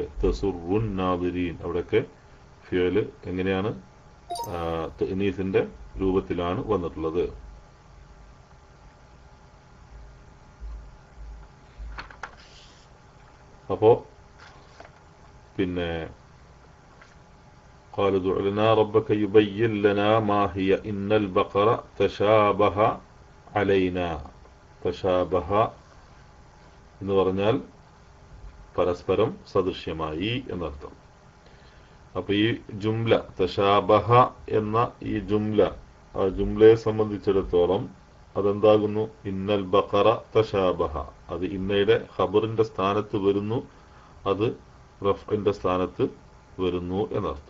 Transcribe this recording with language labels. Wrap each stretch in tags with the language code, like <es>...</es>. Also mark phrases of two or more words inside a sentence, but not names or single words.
<ar>تسر الناظرين.</ar> <ml>അവിടെയൊക്കെ ഫിഅല് എങ്ങനെയാണ്? തഅനീസിന്റെ രൂപത്തിലാണ് വന്നിട്ടുള്ളത്. അപ്പോ പിന്നെ</ml> <ar>قال ادع لنا ربك يبين لنا ما هي إن البقرة تشابه علينا.</ar> <ml>تشابه എന്ന് പറഞ്ഞാൽ പരസ്പരം സദൃശ്യമായി എന്നർത്ഥം. അപ്പൊ ഈ ജുംല തശാബഹ എന്ന ഈ ജുംലയെ സംബന്ധിച്ചിടത്തോളം അതെന്താകുന്നു?</ml> <ar>إن البقرة تشابه,</ar> <ml>അത് ഇന്നയുടെ ഖബറിന്റെ സ്ഥാനത്ത് വരുന്നു, അത് റഫ്ഇന്റെ സ്ഥാനത്ത് വരുന്നു എന്നർത്ഥം.</ml>